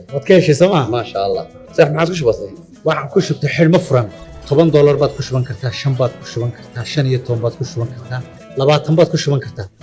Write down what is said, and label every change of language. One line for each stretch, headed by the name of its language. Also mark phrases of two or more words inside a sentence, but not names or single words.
Somali: waad ka heshay sooma
Arabic: ما شاء الله صح ما عادش بسيط
Somali: waxaan ku shubtay xilmo furan $10 baad ku shuban kartaa 5 baad ku shuban kartaa 15 baad ku shuban kartaa 20 baad ku shuban kartaa